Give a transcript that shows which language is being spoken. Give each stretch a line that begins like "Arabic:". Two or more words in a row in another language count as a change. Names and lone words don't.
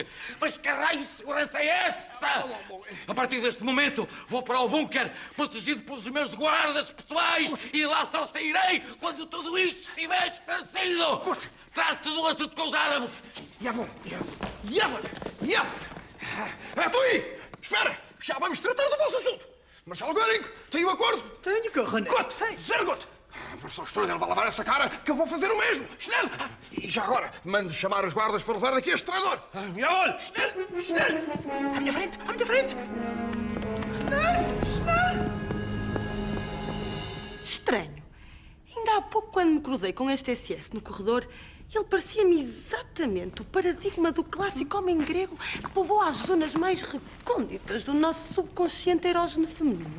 Portuguese: Mas que raio de segurança é esta? A partir deste momento, vou para o bunker, protegido pelos meus guardas pessoais, e lá só sairei quando tudo isto estiver esclarecido! Trate do assunto com os árabes! Jawohl! Tu aí! Espera! Já vamos tratar do vosso assunto! Mas Algoring, tem o acordo? Tenho, Coronel.
German: Gut! Sehr gut!
Portuguese: Professor Strudel vai lavar essa cara que eu vou fazer o mesmo! Schnell! E já agora, mando chamar os guardas para levar daqui este traidor! Jawohl! Schnell! À minha frente! À minha frente! Schnell! Estranho. Ainda há pouco, quando me cruzei com este SS no corredor, Ele parecia-me exatamente o paradigma do clássico homem grego que povoa as zonas mais recônditas do nosso subconsciente erógeno feminino.